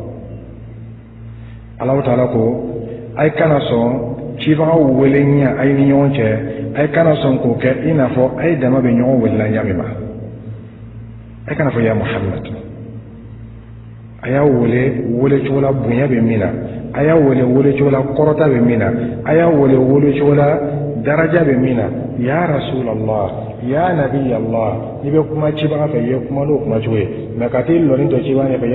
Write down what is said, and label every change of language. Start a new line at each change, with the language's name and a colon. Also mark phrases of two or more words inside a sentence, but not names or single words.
Bambara: Allah ta'ala ko ay kana sɔn cibaga welenya ay ni ɲɔgɔn cɛ ay kana sɔn k'o kɛ i n'a fɔ ay dama bɛ ɲɔgɔn welena ɲami ma ay kana fɔ
Arabic: يا محمد
Bambara: a y'a wele cogo la bonya bɛ min na a y'a wele cogo la kɔrɔta bɛ min na a y'a wele cogo la daraja bɛ min na
Arabic: يا رسول الله يا نبي الله
Bambara: ni bɛ kuma cibaga fɛ i ye kuma n'o kuma cogo ye mɛ ka t'i lɔni dɔ cibaga ɲɛfɛ